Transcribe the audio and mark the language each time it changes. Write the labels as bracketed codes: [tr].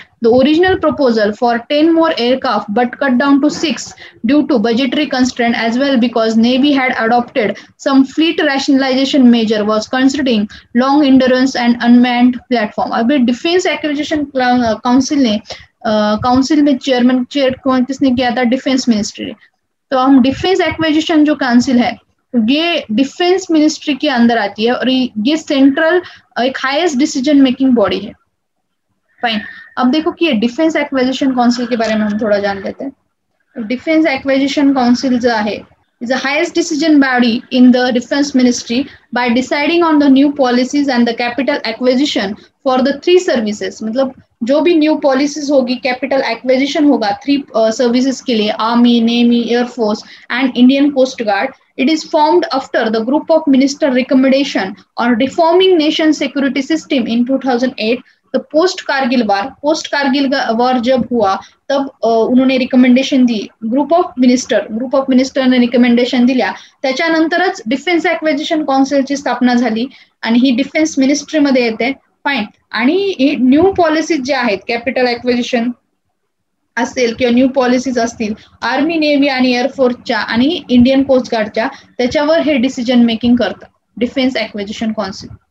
[en] The original proposal for 10 more aircraft but cut down to 6 due to budgetary constraint as well because Navy had adopted some fleet rationalization measure was considering long endurance and unmanned platform. [hi] अभी [en] Defense Acquisition Council ने [hi] council में chairman chair किसने किया था, defence ministry ने। तो हम defence acquisition जो काउंसिल है ये डिफेंस मिनिस्ट्री के अंदर आती है और ये सेंट्रल एक हाईएस्ट डिसीजन मेकिंग बॉडी है। फाइन, अब देखो कि ये डिफेंस एक्विजिशन काउंसिल के बारे में हम थोड़ा जान लेते हैं। [en] defence acquisition council [hi] जो है [en] is the highest decision body in the defense ministry by deciding on the new policies and the capital acquisition for the three services। [hi] मतलब जो भी न्यू पॉलिसीज होगी, कैपिटल एक्विजिशन होगा थ्री सर्विसेज के लिए, army, navy, air force and Indian coast guard. [en] It is formed after the group of minister recommendation on reforming nation security system in 2008। [hi] तो post Kargil वार जब हुआ तब उन्होंने recommendation the, [mr] group of मिनिस्टरने recommendation दिल्या, त्याच्यानंतरच डिफेन्स एक्विजिशन काउन्सिलची स्थापना झाली आणि ही डिफेन्स मिनिस्ट्रीमध्ये येते। फाईन, आणि न्यू पॉलिसीज ज्या आहेत, कॅपिटल एक्विजिशन असेल किंवा न्यू पॉलिसीज असतील आर्मी, नेव्ही आणि एअरफोर्सच्या आणि इंडियन कोस्ट गार्डच्या, त्याच्यावर हे डिसिजन मेकिंग करतं डिफेन्स एक्विजिशन काउन्सिल।